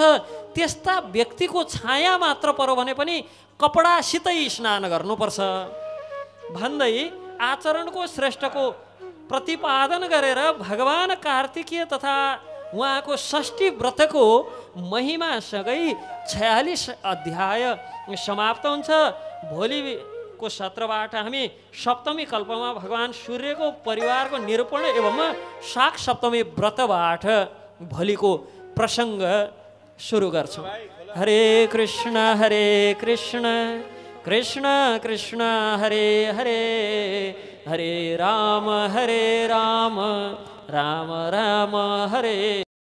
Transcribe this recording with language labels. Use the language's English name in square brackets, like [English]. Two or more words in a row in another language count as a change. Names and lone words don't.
[Nepali] त्यस्ता व्यक्तिको छाया मात्र पर्यो भने पनि कपडासितै स्नान गर्नुपर्छ भन्दै आचरणको श्रेष्ठको प्रतिपादन गरेर भगवान कार्तिकेय तथा उहाँको षष्ठी व्रतको महिमासँगै 46 अध्याय समाप्त हुन्छ। भोलिको सत्रबाट हामी सप्तमी कल्पमा भगवान सूर्यको परिवारको निरूपण एवं शाक सप्तमी व्रतबाट भोलिको प्रसङ्ग सुरु गर्छौँ। [Sanskrit] हरे कृष्ण कृष्ण कृष्ण हरे हरे, हरे राम राम राम हरे।